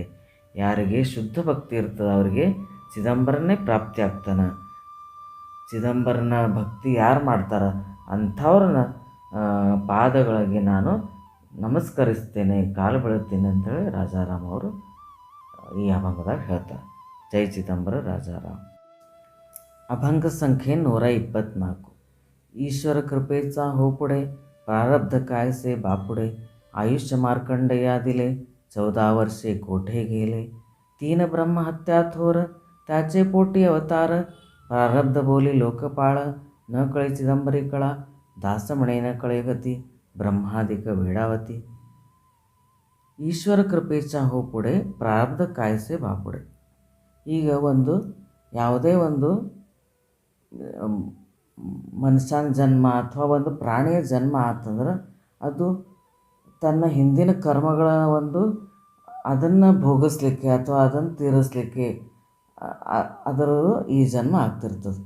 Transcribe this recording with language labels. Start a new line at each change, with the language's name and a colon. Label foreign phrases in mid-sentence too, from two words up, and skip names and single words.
Kannada: ಯಾರಿಗೆ ಶುದ್ಧ ಭಕ್ತಿ ಇರ್ತದೆ ಅವರಿಗೆ ಚಿದಂಬರನೇ ಪ್ರಾಪ್ತಿ ಆಗ್ತಾನೆ. ಚಿದಂಬರನ ಭಕ್ತಿ ಯಾರು ಮಾಡ್ತಾರೆ ಅಂಥವ್ರನ್ನ ಪಾದಗಳಿಗೆ ನಾನು ನಮಸ್ಕರಿಸ್ತೇನೆ, ಕಾಲು ಬೀಳುತ್ತೇನೆ ಅಂತೇಳಿ ರಾಜಾರಾಮ್ ಅವರು ಈ ಅಭಂಗದಾಗ ಹೇಳ್ತಾರೆ. ಜೈ ಚಿದಂಬರ ರಾಜಾರಾಮ್.
Marathi: अभंग संख्ये 124. ईश्वर कृपेचा हो पुढे, प्रारब्ध काय से बापुडे. आयुष्य मार्कंडया दिले, 14 वर्षे कोठे गेले. 3 ब्रह्महत्या थोर, त्याचे पोटी अवतार. प्रारब्ध बोली लोकपाळ, न कळे चिदंबरी कळा. दास म्हणे न कळे गती, ब्रह्मादिक वेडावती. ईश्वर कृपेच हो पुढे, प्रारब्ध कायसे बापुडे.
Kannada: ಈಗ ಒಂದು ಯಾವುದೇ ಒಂದು ಮನುಷ್ಯನ ಜನ್ಮ ಅಥವಾ ಒಂದು ಪ್ರಾಣಿಯ ಜನ್ಮ ಆತಂದ್ರೆ ಅದು ತನ್ನ ಹಿಂದಿನ ಕರ್ಮಗಳ ಒಂದು ಅದನ್ನು ಭೋಗಿಸ್ಲಿಕ್ಕೆ ಅಥವಾ ಅದನ್ನು ತೀರಿಸ್ಲಿಕ್ಕೆ ಅದರದು ಈ ಜನ್ಮ ಆಗ್ತಿರ್ತದೆ.